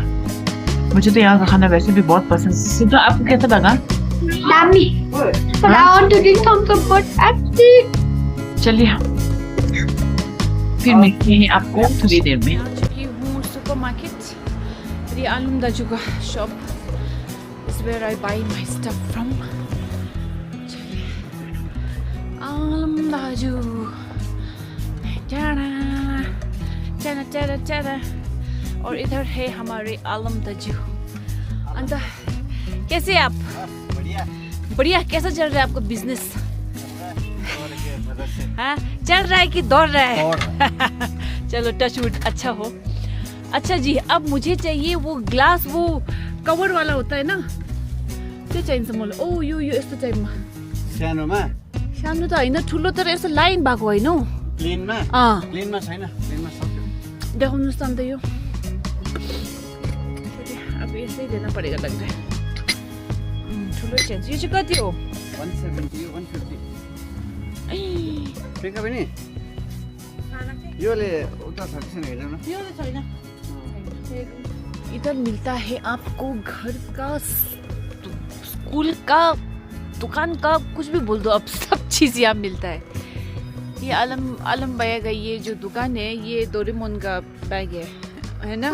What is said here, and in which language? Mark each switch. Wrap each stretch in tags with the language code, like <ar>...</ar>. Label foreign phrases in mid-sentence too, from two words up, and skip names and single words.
<hi>मुझे तो यहाँ का खाना वैसे भी बहुत पसंद है। सिद्धा, आपको कैसा लगा?</hi> <en>Yummy. But I want to drink something but empty.</en> <hi>चलिए फिर मिलते हैं आपको थोड़ी देर में। आ चुकी हूँ सुपरमार्केट। ये आलम दाजू का शॉप</hi> <en>is where I buy my stuff from.</en> <hi>आलम दाजू। चारा। और इधर है हमारे आलम दाजू। अंदर कैसे आप? बढ़िया। कैसा चल रहा है आपका बिजनेस? हाँ, चल रहा है कि दौड़ रहा है? चलो</hi> <en>touch wood,</en> <hi>अच्छा हो। अच्छा जी, अब मुझे चाहिए वो ग्लास, वो कवर वाला होता है ना,</hi> <ne>त्यो चाहिन्छ मलाई। ओ यो यस्तो चाहियो। सानोमा सानो त होइन, ठुलो तर यस्तो लाइन भएको होइन हौ। प्लेनमा अँ, प्लेनमा छैन, प्लेनमा सक्यो। देखाउनुहोस् त अन्त यो।</ne> <hi>अब यसै देना परेगा लग रहा है।</hi> <ne>ठुलो चाहिन्छ। यो चाहिँ कति हो? 170 150 ऐ, ठिकै पनि योले उता छ कि छैन हेर्नु न। यो त छैन।</ne> <hi>इधर मिलता है आपको घर का, स्कूल का, दुकान का, कुछ भी बोल दो, अब सब चीज़ यहाँ मिलता है। ये आलम भैया का ये जो दुकान है, ये डोरेमोन का बैग है ना?</hi>